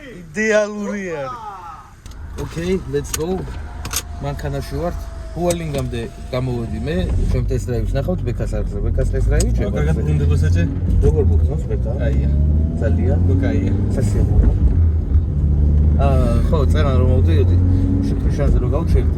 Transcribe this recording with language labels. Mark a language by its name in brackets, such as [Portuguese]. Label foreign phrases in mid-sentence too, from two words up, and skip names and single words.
[Georgian] იდეალური არის. [English] Okay, let's go. [Georgian] მანქანაში ვართ. ჰუალინგამდე გამოვედი მე, ჩემ ტესტ-დრაივს ნახავთ ბექას არხზე. ბექას ტესტ-დრაივი ჩემ. კარგად გუნდება საჭე? როგორ მოგწონს ბექა? კაია. ძალიან. კაია. სასიამოვნო. ხო, წერან რომ მოვდიოდი, შეკრიშანზე რომ გავჩერდი.